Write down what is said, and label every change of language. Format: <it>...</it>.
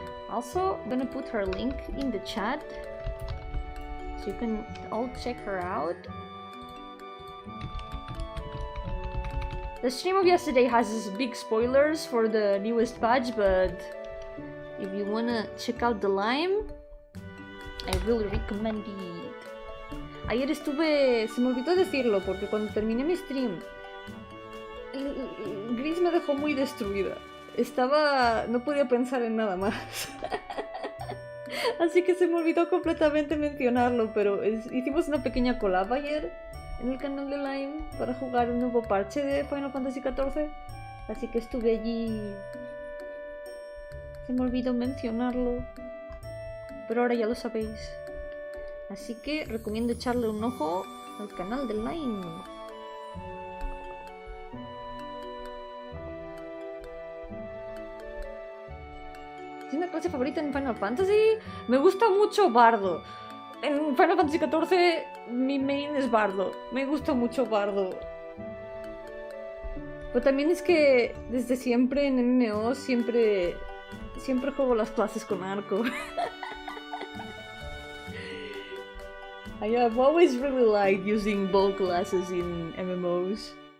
<en>Also, I'm gonna put her link in the chat so you can all check her out. The stream of yesterday has big spoilers for the newest patch, but if you wanna check out the Lime, I really recommend it.</en> <es>Ayer estuve... se me olvidó decirlo porque cuando terminé mi stream Gris me dejó muy destruida. No podía pensar en nada más. Así que se me olvidó completamente mencionarlo, pero hicimos una pequeña collab ayer en el canal de Lime para jugar un nuevo parche de Final Fantasy XIV. Así que estuve allí. Se me olvidó mencionarlo, pero ahora ya lo sabéis. Así que recomiendo echarle un ojo al canal de Lime. ¿Tienes una clase favorita en Final Fantasy? Me gusta mucho Bardo. En Final Fantasy XIV mi main es Bardo. Me gusta mucho Bardo. Pero también es que desde siempre en MMO siempre juego las clases con arco.</es> <en>I've always really liked using bow classes in MMOs.</en>